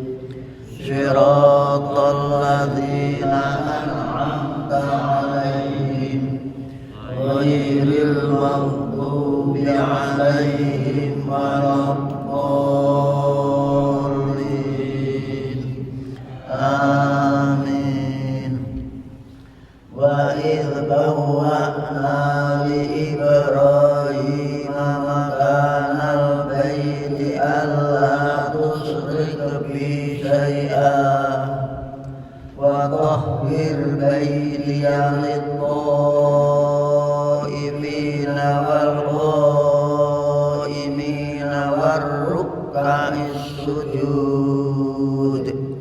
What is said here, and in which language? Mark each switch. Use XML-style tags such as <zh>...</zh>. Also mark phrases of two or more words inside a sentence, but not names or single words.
<ar>صراط الذين أنعمت عليهم غير المغضوب عليهم ولا الضالين. Amin. وإذ بوأنا لإبراهيم مكان البيت ألا تشرك بي شيئا وطهر بيتي للطائفين والقائمين والركع السجود.</ar>